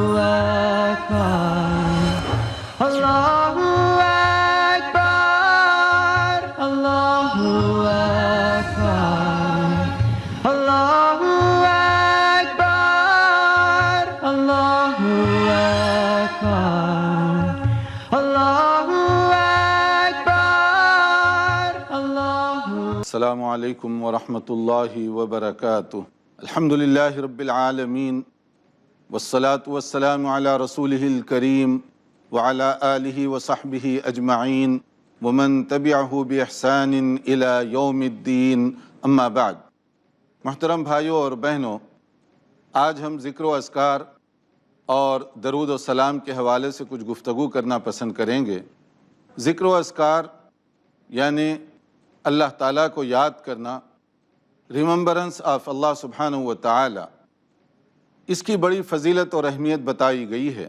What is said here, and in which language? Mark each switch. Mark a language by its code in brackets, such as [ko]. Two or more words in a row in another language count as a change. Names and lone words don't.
[ar] أكبر، الله أكبر، الله أكبر، الله أكبر، الله أكبر، الله أكبر، الله. السلام عليكم ورحمة الله وبركاته. الحمد لله رب العالمين. والصلاة والسلام على رسوله الكريم وعلى آله وصحبه أجمعين ومن تبعه بإحسان إلى يوم الدين، أما بعد. [ur] محترم بھائیوں اور بہنوں، آج ہم ذکر و اذکار اور درود و سلام کے حوالے سے کچھ گفتگو کرنا پسند کریں گے۔ ذکر و اذکار یعنی اللہ تعالیٰ کو یاد کرنا، [en] remembrance of [ar] اللہ سبحانہ و تعالی، [ur] اس کی بڑی فضیلت اور اہمیت بتائی گئی ہے۔